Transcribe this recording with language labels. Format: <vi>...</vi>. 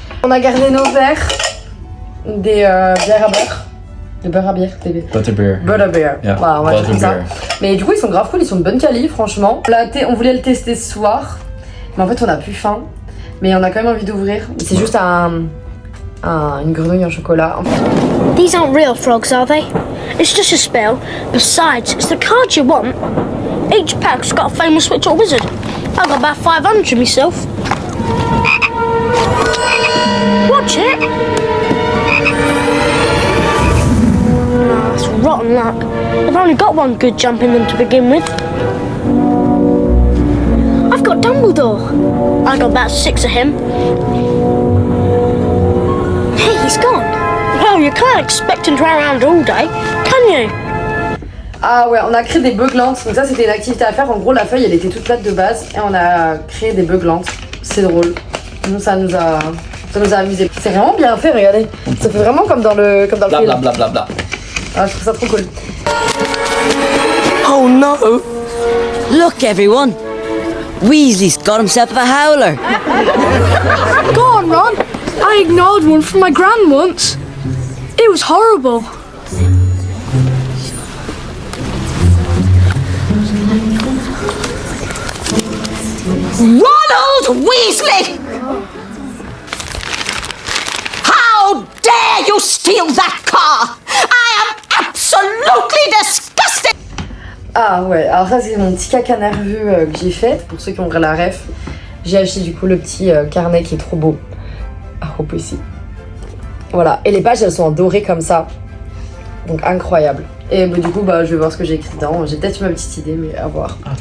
<fr>On a gardé nos verres, des bières à beurre. De beurre à bière, bébé.</fr> <en>Butterbeer. Butterbeer. Yeah.</en> <fr>Voilà, on va faire ça.</fr> <en>Butterbeer.</en> <fr>Mais du coup, ils sont grave cool, ils sont de bonne quali, franchement. On voulait le tester ce soir, mais en fait, on a plus faim. Mais on a quand même envie d'ouvrir. C'est juste une grenouille en chocolat.</fr> <en>These aren't real frogs, are they? It's just a spell. Besides, it's the card you want. Each pack's got a famous witch or wizard. I've got about 500 myself. Watch it. No, that's rotten luck. I've only got one good jump in them to begin with. I've got Dumbledore. I got about 6 of him. Hey, he's gone. Well, you can't expect him to run around all day, can you?</en> <fr>Ah ouais, on a créé des beuglantes. Donc ça, c'était une activité à faire. En gros, la feuille, elle était toute plate de base. Et on a créé des beuglantes. C'est drôle. Nous, ça nous a amusé. C'est vraiment bien fait, regardez. Ça fait vraiment comme dans le film. Bla. Ah, je trouve ça trop cool.</fr> <en>Oh no! Look, everyone! Weasley's got himself a howler! Go on, Ron. I ignored one from my gran once. It was horrible. Ronald Weasley! How dare you steal that car! I am absolutely disgusted!</en> <fr>Ah ouais, alors ça c'est mon petit caca nerveux que j'ai fait. Pour ceux qui ont la ref, j'ai acheté du coup le petit carnet qui est trop beau. Ah, hop ici. Voilà, et les pages elles sont en doré comme ça. Donc incroyable. Et bah, du coup bah, je vais voir ce que j'ai écrit dedans. J'ai peut-être ma petite idée mais à voir.</fr>